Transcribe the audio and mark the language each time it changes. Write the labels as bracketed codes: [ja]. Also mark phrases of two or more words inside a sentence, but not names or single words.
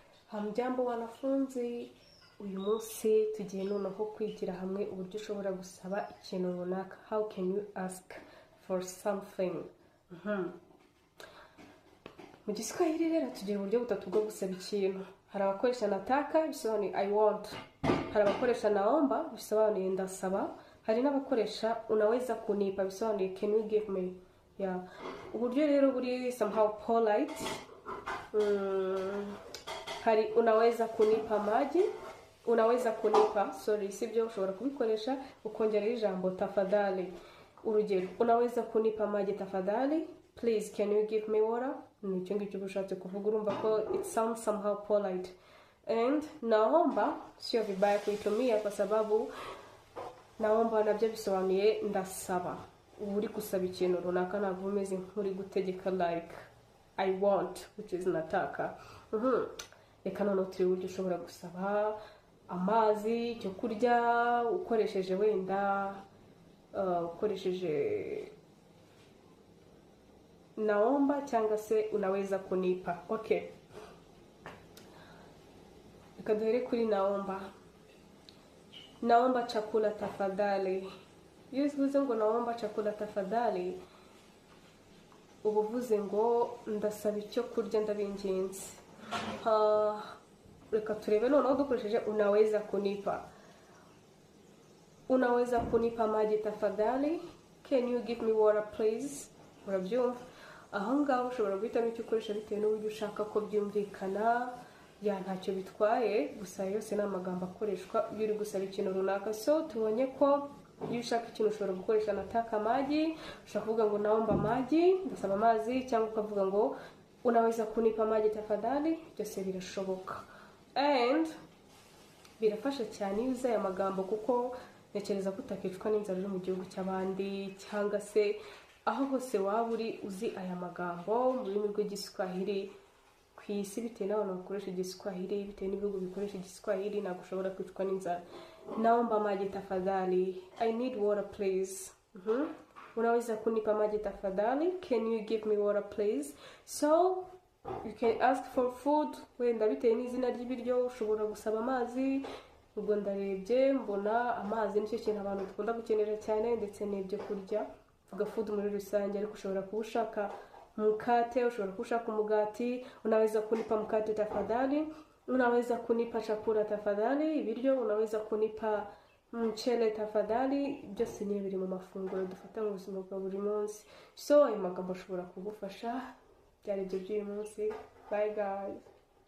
[sw] Hamjambo wanafunzi, [rw] uyu munsi tugiye noneho kwigira hamwe uburyo ushobora gusaba ikintu runaka. [en] How can you ask for something? [rw] Mu Giswahili rero tugira uburyo butatu bwo gusaba ikintu. Hari abakoresha nataka bisobanuye [en] I want. [rw] Hari abakoresha naomba bisobanuye ndasaba. Hari n'abakoresha [sw] unaweza kunipa [rw] bisobanuye [en] can you give me? [rw] Yeah. Uburyo rero buri [en] somehow polite. [sw] Hari unaweza kunipa maji, unaweza kunipa, [rw] sibyo, ushobora kubikoresha ukongera ijambo tafadhali. Urugero, [sw] unaweza kunipa maji tafadhali, [en] please can you give me water? [rw] Nicyo ngicyo ushatse kuvuga, urumva ko [en] it sounds somehow polite. [sw] And naomba sio vibaya kuitumia kwa sababu naomba [rw] nabyo bisobanuye ndasaba. Uri gusaba ikintu runaka ntabwo umeze nk'uri gutegeka [en] like I want, which is [rw] nataka. Reka noneho turi uburyo ushobora gusaba amazi, cyo kurya, ukoresheje wenda ukoresheje naomba cyangwa se [sw] unaweza kunipa. [rw] Okay, reka duhere kuri naomba. [sw] Naomba chakula tafadhali. [rw] Iyo uvuze ngo [sw] naomba chakula tafadhali, [rw] ubuvuze ngo ndasaba icyo kurya ndabinginze. Reka turebe noneho dukoresheje [sw] unaweza kunipa. Unaweza kunipa maji tafadhali? [en] Can you give me water please? [rw] Urabyumva? Aho ngaho ushobora guhitamo icyo ukoresha bitewe n'uburyo ushaka ko byumvikana. Ya ntacyo bitwaye, gusa yose ni amagambo akoreshwa iyo uri gusaba ikintu runaka. So tubonye ko iyo ushaka ikintu ushobora gukoresha [sw] nataka maji, [rw] ushobora kuvuga ngo [sw] naomba maji, [rw] ndasaba amazi, cyangwa ukavuga ngo [sw] unaweza kunipa maji tafadhali. [rw] Byose birashoboka. And birafasha cyane iyo uzi aya magambo, kuko ntekereza ko utakicwa n'inzara uri mu gihugu cy'abandi, cyangwa se aho hose waba uri uzi aya magambo mu rurimi rw'igiswahili ku isi. Bitewe n'abantu bakoresha igiswahili, bitewe n'ibihugu bikoresha igiswahili, ntabwo ushobora kwicwa n'inzara. [sw] Naomba maji tafadhali, [en] I need water please. [sw] Unaweza kunipa maji tafadhali? [en] Can you give me water please? So you can ask for food. [rw] Wenda bitewe n'izina ry'ibiryo ushobora gusaba amazi. Ubwo ndarebye mbona amazi nicyo kintu abantu dukunda gukenera cyane, ndetse n'ibyo kurya. Vuga food muri rusange, ariko ushobora kuba ushaka mkate, ushobora kuba ushaka umugati. [sw] Unaweza kunipa mkate tafadhali? Unaweza kunipa chakula tafadhali? [rw] Ibiryo. [sw] Unaweza kunipa mchele tafadhali? [rw] Byose ni biri mu mafunguro dufata mu buzima bwa buri munsi. So ayo magambo ashobora kugufasha. Byari byo by'uyu munsi. [en] Bye guys.